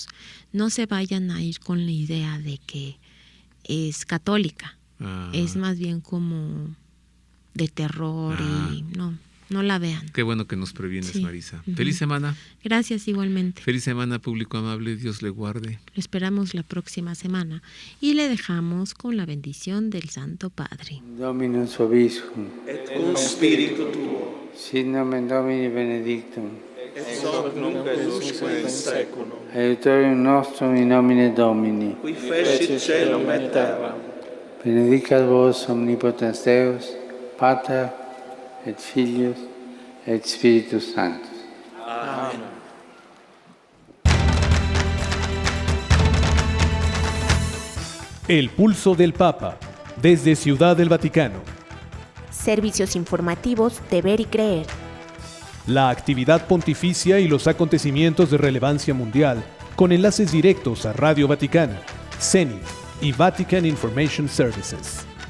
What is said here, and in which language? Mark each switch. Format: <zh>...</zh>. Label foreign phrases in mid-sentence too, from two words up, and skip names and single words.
<es>No se vayan a ir con la idea de que es católica, es más bien como de terror y no la vean. Qué bueno que nos previenes, Marisa. Feliz semana. Gracias, igualmente. Feliz semana, público amable, Dios le guarde. Lo esperamos la próxima semana y le dejamos con la bendición del Santo Padre.</es> <la>Dominus vobiscum. Et cum spiritu tuo. Sit nomen Domini benedictum. et hoc nunc et usque in saeculum. Aiutorium nostrum in nomine Domini, Qui fecit caelum et terra. benedicat vos omnipotens Deus, Pater et Filius et Spiritus Sanctus. Amen.</la> <es>El pulso del Papa, desde Ciudad del Vaticano. Servicios informativos de Ver y Creer. La actividad pontificia y los acontecimientos de relevancia mundial, con enlaces directos a Radio Vaticana, Zenit y Vatican Information Services.</es>